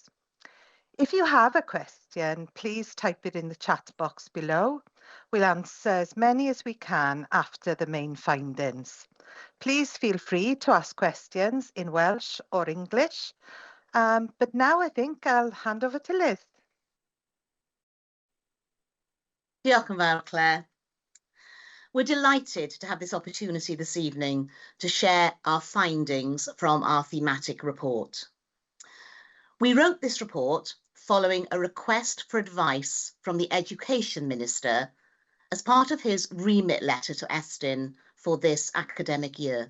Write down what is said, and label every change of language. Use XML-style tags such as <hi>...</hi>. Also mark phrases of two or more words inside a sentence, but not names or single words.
<en>If you have a question, please type it in the chat box below. We'll answer as many as we can after the main findings. Please feel free to ask questions in Welsh or English. But now I think I'll hand over to Liz.</en> <cy>Diolch yn fawr, Claire.</cy> <en>We're delighted to have this opportunity this evening to share our findings from our thematic report. We wrote this report following a request for advice from the Education Minister as part of his remit letter to Estyn for this academic year.</en>